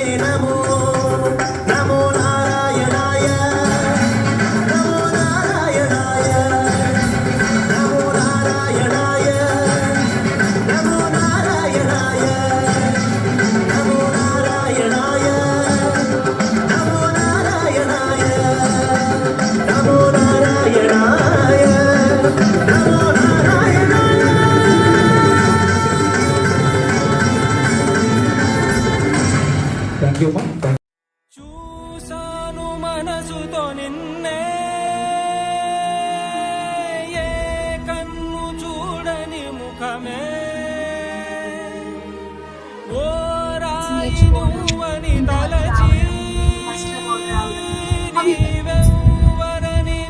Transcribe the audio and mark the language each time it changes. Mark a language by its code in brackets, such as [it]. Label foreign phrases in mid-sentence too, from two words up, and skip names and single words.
[sa] नमो नमो नारायणाय नमो नारायणाय नमो नारायणाय नमो नारायणाय नमो नारायणाय नमो नारायणाय नमो नारायणाय नमो नारायणाय [en] thank you అమ్మా. [te] చూసాను మనసుతో నిన్నే ఏ కన్ను చూడని ముఖమే ఓ రాయి నువ్వని తలచి నీవెవ్వరని